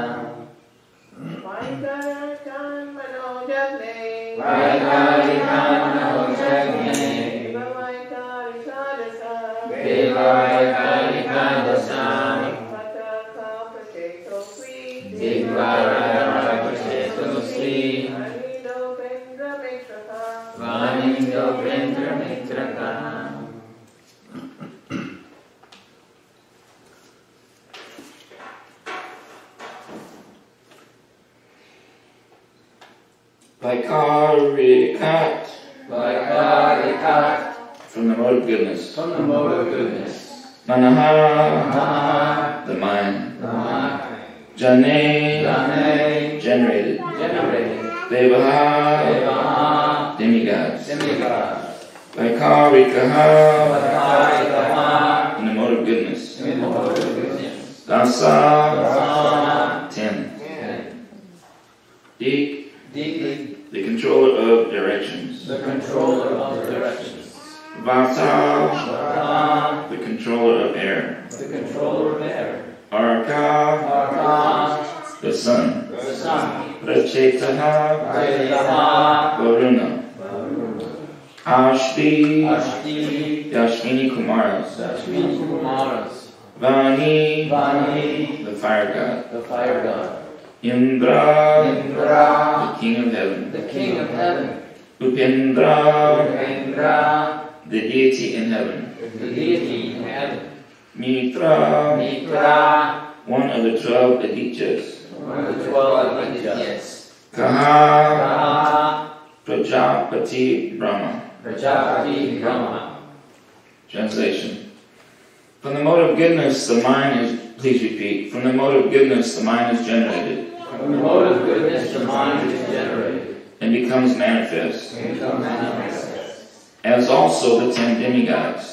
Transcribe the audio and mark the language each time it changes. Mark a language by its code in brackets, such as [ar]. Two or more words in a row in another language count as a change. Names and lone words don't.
[sa] Vaikarikan Manojane Deva Vaikarika Dasha Digvatarka Prachitosvi Vanindropendra Mitraka. [en] Vaikarikat. Vaikarikat. From the mode of goodness. From the mode of goodness. Manaha. Manaha. The mind. The mind. Jane. Jane. Generated. Generated. Devaha. Devaha. Demigods. Demigods. Vaikarikaha. Vaikarikaha. In the mode of goodness. In the mode of goodness. Dasa. Dasa. 10. Dik. The controller of directions. The controller of directions. Vata. Vata. The controller of air. The controller of air. Arka. Arka. The sun. The sun. Prachetaha. Prachetaha. Varuna. Ashti. Ashti. Yashvini Kumaras. Ashwini Kumaras. Vani. Vani. The fire god. The fire god. Indra. Indra. The king of heaven. The king of heaven. Upendra. Upendra. The deity in heaven. The deity in heaven. Mitra. Mitra. One of the 12 Adityas. One of the 12 Adityas. Kaha. Kaha. Prajapati Brahma. Prajapati Brahma. Translation. From the mode of goodness, the mind is, please repeat, from the mode of goodness, the mind is generated. From the mode of goodness, the mind is generated. And becomes manifest. And becomes manifest. As also the 10 demigods.